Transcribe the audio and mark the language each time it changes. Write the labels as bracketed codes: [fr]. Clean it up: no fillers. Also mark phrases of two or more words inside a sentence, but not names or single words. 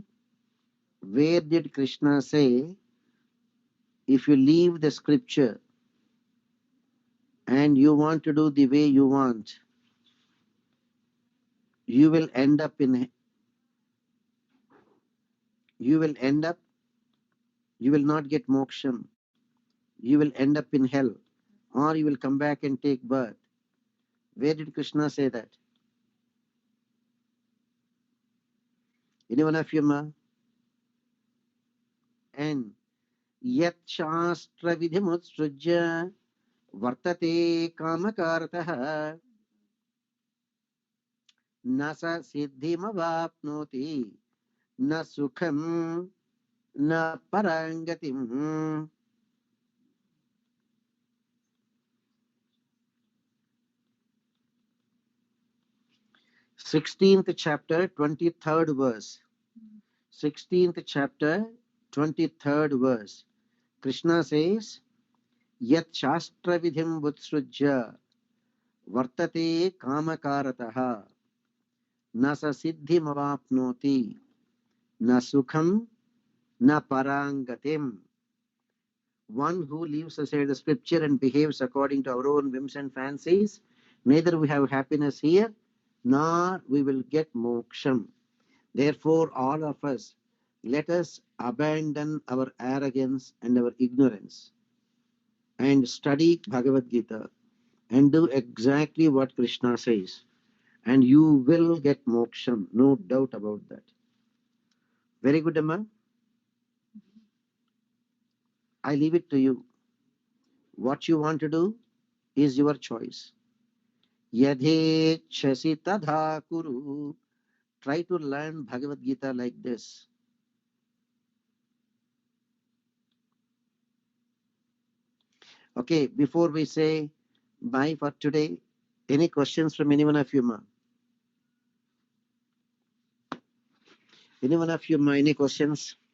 [en] Where did Krishna say, if you leave the scripture and you want to do the way you want, you will not get moksham, you will end up in hell, or you will come back and take birth. Where did Krishna say that? Any one of you, Ma? [sa] And यत् शास्त्र विधिमुत्सृज्य वर्तते कामकारतः न स सिद्धिमवाप्नोति न सुखं न परां गतिम्. [en] 16th chapter, 23rd verse. 16th chapter, 23rd verse. Krishna says, [sa] यत् शास्त्र विधिम् उत्सृज्य वर्तते कामकारतः न स सिद्धिम् अवाप्नोति न सुखं न परां गतिम्. [en] One who leaves aside the scripture and behaves according to our own whims and fancies, neither we have happiness here, nor we will get moksham. Therefore, all of us, let us abandon our arrogance and our ignorance and study Bhagavad-Gita and do exactly what Krishna says. And you will get moksham, no doubt about that. Very good, Amma. I leave it to you. What you want to do is your choice. [sa] यदिच्छसि तथा कुरु. [en] Try to learn Bhagavad-Gita like this. Okay, before we say bye for today, any questions from anyone of you, Ma? Anyone of you, Ma, any questions?